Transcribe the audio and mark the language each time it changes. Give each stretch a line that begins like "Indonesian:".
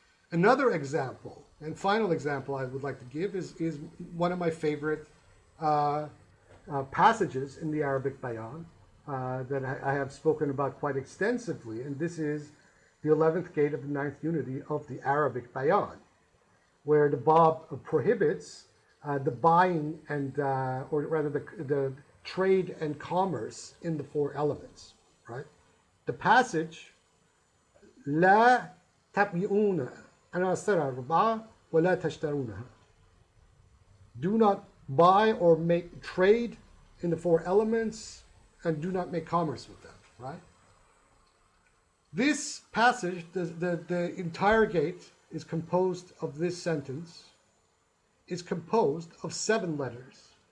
English: Another example, and final example I would like to give, is one of my favorite passages in the Arabic Bayān that I have spoken about quite extensively, and this is the 11th gate of the 9th unity of the Arabic Bayān, where the Bāb prohibits the buying and, or rather the trade and commerce in the four elements, right? The passage,
Arabic: لا تبيعون عناصر الربع ولا تشترونها.
English: Do not buy or make trade in the four elements, and do not make commerce with them, right? This passage, the entire gate is composed of this sentence, is composed of 7 letters.